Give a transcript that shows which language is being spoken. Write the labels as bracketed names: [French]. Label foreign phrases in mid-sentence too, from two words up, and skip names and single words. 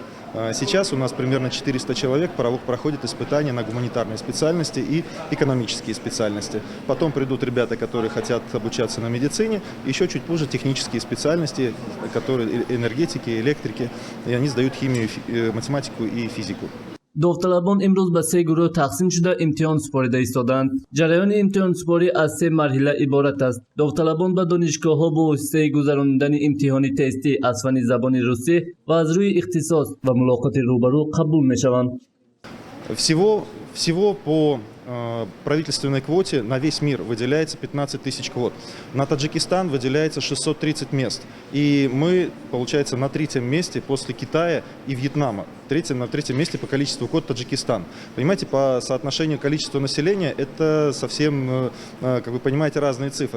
[Russian] Сейчас у нас примерно 400 человек проходят испытания на гуманитарные специальности и экономические специальности. Потом придут ребята, которые хотят обучаться на медицине, еще чуть позже технические специальности, которые энергетики, электрики, и они сдают химию, математику и физику. [Tajik] довталабон имрӯз ба се гурӯҳ тақсим шуда имтиҳон супорида истоданд. ҷараёни имтиҳонсупорӣ аз се марҳила иборат аст. довталабон ба донишгоҳҳо бо воситаи гузарондани имтиҳони тестӣ аз фани забони русӣ ва аз рӯи ихтисос ва мулоқоти рӯбарӯ қабул мешаванд. [Russian] Всего по правительственной квоте на весь мир выделяется 15 тысяч квот. На Таджикистан выделяется 630 мест. И мы, получается, на третьем месте после Китая и Вьетнама. На третьем месте по количеству квот Таджикистан. Понимаете, по соотношению количества населения это совсем, как вы понимаете, разные цифры.